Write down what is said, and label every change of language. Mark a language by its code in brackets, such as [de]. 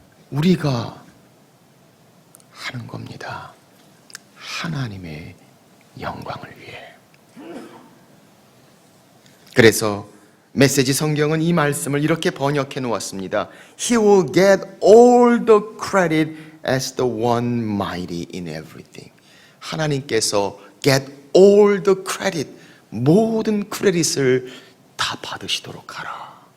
[ko] 우리가 하는 겁니다. 하나님의 영광을 위해. 그래서 메시지 성경은 이 말씀을 이렇게 번역해 놓았습니다. [en] He will get all the credit as the one mighty in everything. [ko] 하나님께서 get all the credit, 모든 크레딧을 다 받으시도록 하라.